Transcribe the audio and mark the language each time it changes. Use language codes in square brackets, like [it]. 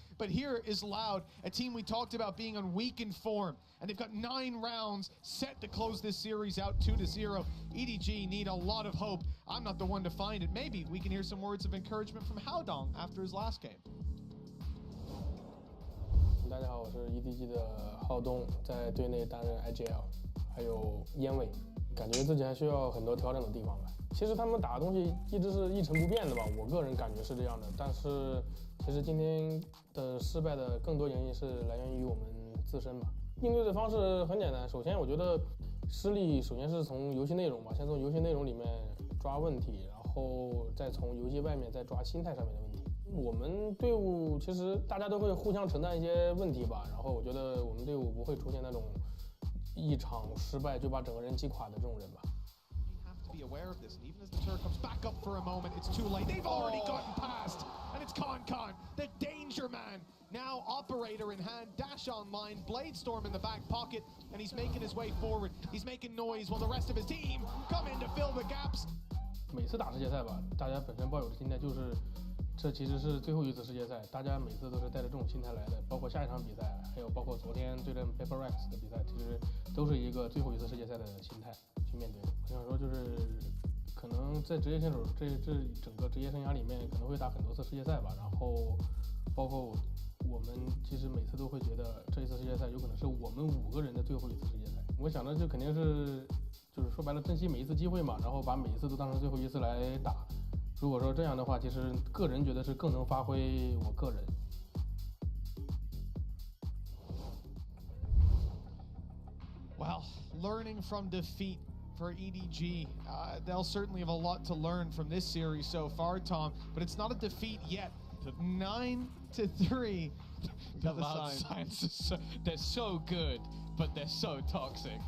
[en] But here is Loud, a team we talked about being on weakened form. And they've got 9 rounds set to close this series out 2-0. EDG need a lot of hope. I'm not the one to find it. Maybe we can hear some words of encouragement from Haodong after his last game. [zh] 大家好，我是 EDG 的浩东，在队内担任 IGL， 还有烟味，感觉自己还需要很多调整的地方吧。其实他们打的东西一直是一成不变的吧，我个人感觉是这样的。但是其实今天的失败的更多原因是来源于我们自身吧。应对的方式很简单，首先我觉得失利首先是从游戏内容吧，先从游戏内容里面抓问题，然后再从游戏外面再抓心态上面的问题。我们队伍其实大家都会互相承担一些问题吧，然后我觉得我们队伍不会出现那种一场失败就把整个人击垮的这种人吧。 [en] Be aware of this, and even as the turret comes back up for a moment, it's too late. They've already gotten past, and it's Con, the danger man. Now operator in hand, dash online, Bladestorm in the back pocket, and he's making his way forward. He's making noise while the rest of his team come in to fill the gaps. [zh] 每次打世界赛吧，大家本身抱有的心态就是。这其实是最后一次世界赛，大家每次都是带着这种心态来的，包括下一场比赛，还有包括昨天对阵 Paper Rex 的比赛，其实都是一个最后一次世界赛的心态去面对。我想说，就是可能在职业选手这整个职业生涯里面，可能会打很多次世界赛吧。然后，包括我们其实每次都会觉得这一次世界赛有可能是我们5个人的最后一次世界赛。我想着就肯定是，就是说白了，珍惜每一次机会嘛，然后把每一次都当成最后一次来打。如果说这样的话，其实个人觉得是更能发挥我个人。 [en] Well, learning from defeat for EDG, they'll certainly have a lot to learn from this series so far, Tom. But it's not a defeat yet. 9-3. The Loud Science they're so good, but they're so toxic.